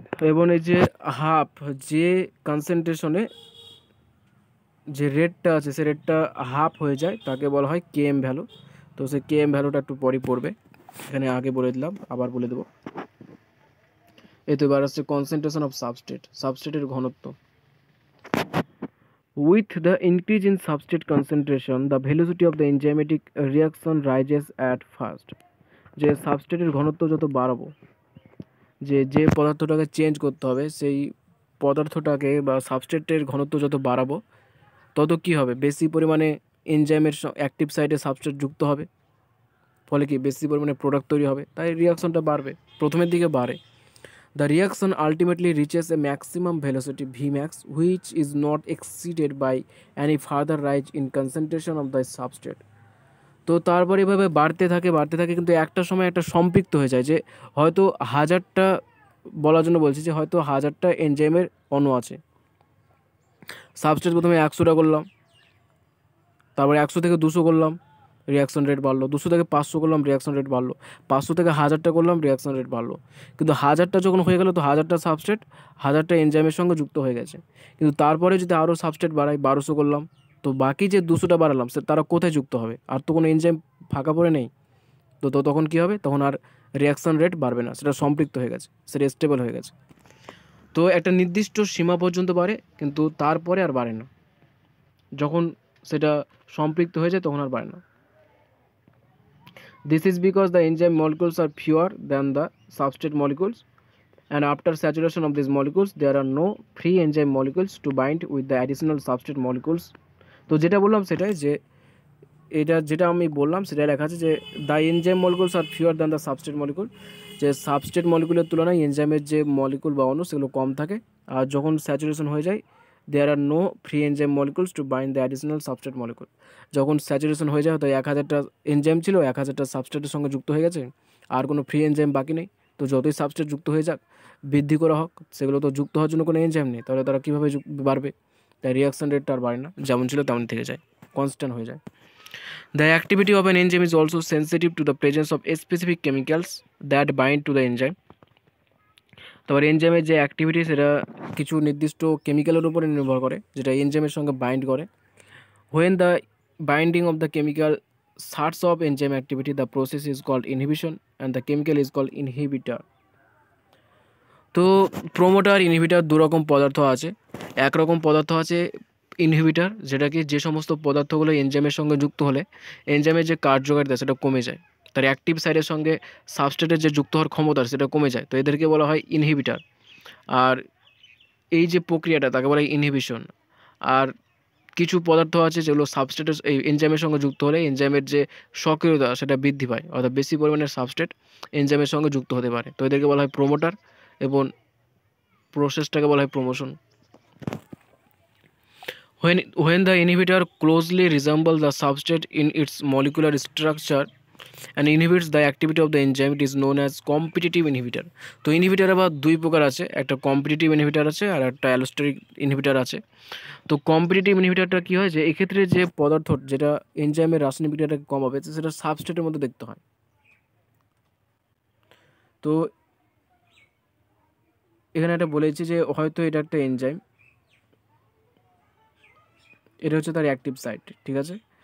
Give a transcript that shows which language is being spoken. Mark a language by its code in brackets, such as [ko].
[bn] এবং এই যে যে কনসেন্ট্রেশনে যে রেটটা আছে সে রেটটা হাফ হয়ে যায়, তাকে বলা হয় কেএম ভ্যালু। তো সেই কেএম ভ্যালুটা একটু পরই পড়বে, এখানে আগে বলে দিলাম, আবার বলে দেবো। এই তো এবার আসছে কনসেন্ট্রেশন অফ সাবস্ট্রেটের ঘনত্ব। [en] With the increase in substrate concentration, the velocity of the enzymatic reaction rises at first. [bn] যে সাবস্ট্রেটের ঘনত্ব যত বাড়াবো, যে পদার্থটাকে চেঞ্জ করতে হবে সেই পদার্থটাকে বা সাবস্ট্রেটের ঘনত্ব যত বাড়াবো তত কী হবে, বেশি পরিমাণে এনজাইমের অ্যাক্টিভ সাইটে সাবস্ট্রেট যুক্ত হবে, ফলে কি বেশি পরিমাণে প্রোডাক্ট তৈরি হবে, তাই রিয়াকশনটা বাড়বে, প্রথমের দিকে বাড়ে। [en] The reaction ultimately reaches a maximum velocity Vmax which is not exceeded by any further rise in concentration of the substrate. [bn] তো তারপর এভাবে বাড়তে থাকে কিন্তু একটা সময় একটা সম্পৃক্ত হয়ে যায়, যে হয়তো 1000টা, বলার জন্য বলছি যে হয়তো 1000টা এনজাইমের অণু আছে, সাবস্ট্রেট প্রথমে 100টা করলাম, তারপরে 100 থেকে 200 করলাম, রিয়াকশন রেট বাড়লো, 200 থেকে 500 করলাম, রিয়াকশন রেট বাড়লো, 500 থেকে 1000টা করলাম, রিয়াকশন রেট বাড়লো। কিন্তু 1000টা যখন হয়ে গেল তো 1000টা সাবস্ট্রেট 1000টা এনজাইমের সঙ্গে যুক্ত হয়ে গেছে। কিন্তু তারপরে যদি আরও সাবস্ট্রেট বাড়াই, 1200 করলাম, তো বাকি যে 200টা বাড়ালাম সে তারা কোথায় যুক্ত হবে, আর তো কোনো এনজাইম ফাঁকা পড়ে নেই। তো তখন কী হবে, তখন আর রিয়াকশন রেট বাড়বে না, সেটা সম্পৃক্ত হয়ে গেছে, সেটা স্টেবল হয়ে গেছে। তো একটা নির্দিষ্ট সীমা পর্যন্ত বাড়ে, কিন্তু তারপরে আর বাড়ে না, যখন সেটা সম্পৃক্ত হয়ে যায় তখন আর বাড়ে না। [en] This is because the enzyme molecules are fewer than the substrate molecules, and after saturation of these molecules there are no free enzyme molecules to bind with the additional substrate molecules. [bn] তো যেটা বললাম সেটাই, যে এটা যেটা আমি বললাম সেটা লেখা আছে যে [en] the enzyme molecules are fewer than the substrate molecule, [bn] যে সাবস্ট্রেট মলিকুলের তুলনায় এনজাইমের যে মলিকুল বা অণু সেগুলো কম থাকে, আর যখন স্যাচুরেশন হয়ে যায় [en] There are no free enzyme molecules to bind the additional substrate molecule. [bn] যখন স্যাচুরেশন হয়ে যায় হয়তো 1000টা এনজাইম ছিল, 1000টা সাবস্ট্রেটের সঙ্গে যুক্ত হয়ে গেছে, আর কোনো ফ্রি এনজাইম বাকি নেই। তো যতই সাবস্ট্রেট যুক্ত হয়ে যাক, বৃদ্ধি করা হোক, সেগুলো তো যুক্ত হওয়ার জন্য কোনো এনজাইম নেই, তাহলে তারা কীভাবে বাড়বে, তাই রিয়াকশন রেটটা আর বাড়ে না, যেমন ছিল তেমন থেকে যায়, কনস্ট্যান্ট হয়ে যায়। [en] The activity of an enzyme is also sensitive to the presence of specific chemicals that bind to the enzyme. [bn] তারপর এনজাইমের যে অ্যাক্টিভিটি সেটা কিছু নির্দিষ্ট কেমিক্যালের উপরে নির্ভর করে, যেটা এনজাইমের সঙ্গে বাইন্ড করে। [en] When the binding of the chemical shuts off enzyme activity, the process is called inhibition and the chemical is called inhibitor. [bn] তো প্রোমোটার ইনহিবিটার দুরকম পদার্থ আছে। একরকম পদার্থ আছে ইনহিবিটার, যেটাকে যে সমস্ত পদার্থগুলো এনজাইমের সঙ্গে যুক্ত হলে এনজাইমের যে কার্যকারিতা সেটা কমে যায়, তার অ্যাক্টিভ সাইডের সঙ্গে সাবস্ট্রেটের যে যুক্ত হওয়ার ক্ষমতা সেটা কমে যায়, তো এদেরকে বলা হয় ইনহিবিটার। আর এই যে প্রক্রিয়াটা তাকে বলা হয় ইনহিবিশন। আর কিছু পদার্থ আছে যেগুলো সাবস্ট্রেটের এই এনজাইমের সঙ্গে যুক্ত হলে এনজাইমের যে সক্রিয়তা সেটা বৃদ্ধি পায়, অর্থাৎ বেশি পরিমাণের সাবস্ট্রেট এনজাইমের সঙ্গে যুক্ত হতে পারে, তো এদেরকে বলা হয় প্রোমোটার, এবং প্রসেসটাকে বলা হয় promotion. [en] When the inhibitor closely resembles the substrate in its molecular structure and inhibits the activity of the enzyme, it is known as competitive inhibitor. [bn] তো ইনহিবিটার আবার দুই প্রকার আছে, একটা কম্পিটিটিভ ইনহিবিটার আছে আর একটা অ্যালোস্টেরিক ইনহিবিটার আছে। তো কম্পিটিটিভ ইনহিবিটারটা কী হয়, যে এক্ষেত্রে যে পদার্থ যেটা এনজাইমের রাসায়নিক বিক্রিয়াটাকে কমাবে সেটা সাবস্ট্রেটের মধ্যে দেখতে হয়। তো এখানে একটা বলেছি যে হয়তো এটা একটা এনজাইম, এটা হচ্ছে তার অ্যাক্টিভ সাইট, ঠিক আছে।